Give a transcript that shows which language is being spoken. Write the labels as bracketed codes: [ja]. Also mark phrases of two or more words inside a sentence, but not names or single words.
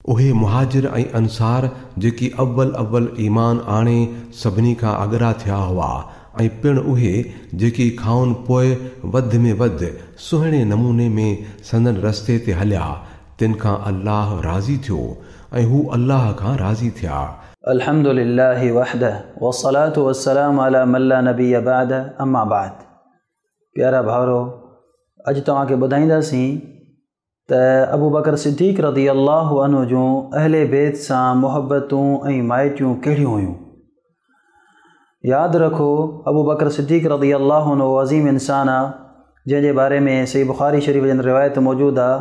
[sd] उहे मुहाजिर ऐं अंसार जेकी अव्वल ईमान आणे सभिनी खां अॻरा थिया हुआ ऐं पिणु उहे जेकी खाउन पोइ वधि में वधि सुहिणे नमूने में संदन रस्ते ते हलिया तिन खां अल्लाह राज़ी थियो ऐं हू अल्लाह खां राज़ी थिया। [ar] الحمد لله وحده والصلاة والسلام على من لا نبي بعد أما بعد. [sd] प्यारा भाउरो, अॼु तव्हांखे ॿुधाईंदासीं त अबू बकर सिद्दीक़ [ar] رضي الله عنه [sd] जूं अहले बैत सां मुहबतूं ऐं माइटियूं कहिड़ियूं हुयूं। यादि रखो, अबू बकर सिद्दीक़ [ar] رضي الله عنه [sd] अज़ीम इंसान आहे, जंहिंजे बारे में सही बुख़ारी शरीफ़ जी रिवायत मौजूदु आहे।